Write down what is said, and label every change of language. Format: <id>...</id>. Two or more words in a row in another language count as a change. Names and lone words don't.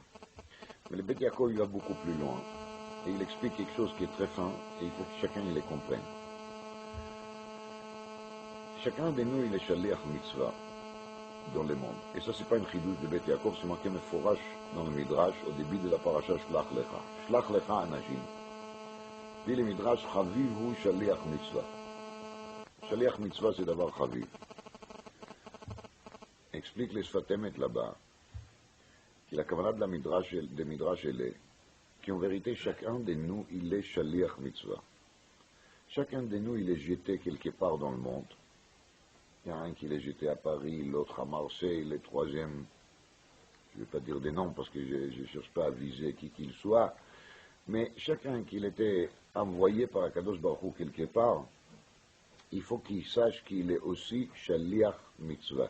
<fr>Mais le Beth Yaakov, il va beaucoup plus loin. Et il explique quelque chose qui est très fin, et il faut que chacun il les comprenne. Chacun de nous, il est</fr> <he>שליח מצוה</he> <fr>dans le monde. Et ça, c'est pas une chidouche de Beth Yaakov, c'est marqué meforash dans le Midrash, au début de la paracha Shlach Lecha.</fr> <he>שלח לך אנשים.</he> <fr>Dit le Midrash,</fr> <he>חביב הוא שליח מצוה. שליח מצוה,</he> <fr>c'est d'avoir chaviv. Explique les Sfatemet là-bas, que la camarade de Midrash elle est, qu'en vérité, chacun de nous, il est</fr> <he>שליח מצוה.</he> <fr>Chacun de nous, il est jeté quelque part dans le monde. Il y a un qui est jeté à Paris, l'autre à Marseille, le troisième, je ne vais pas dire des noms parce que je ne cherche pas à viser qui qu'il soit, mais chacun qui était envoyé par</fr> <he>הקדוש ברוך הוא</he> <fr>quelque part, il faut qu'il sache qu'il est aussi</fr> <he>שליח מצוה.</he>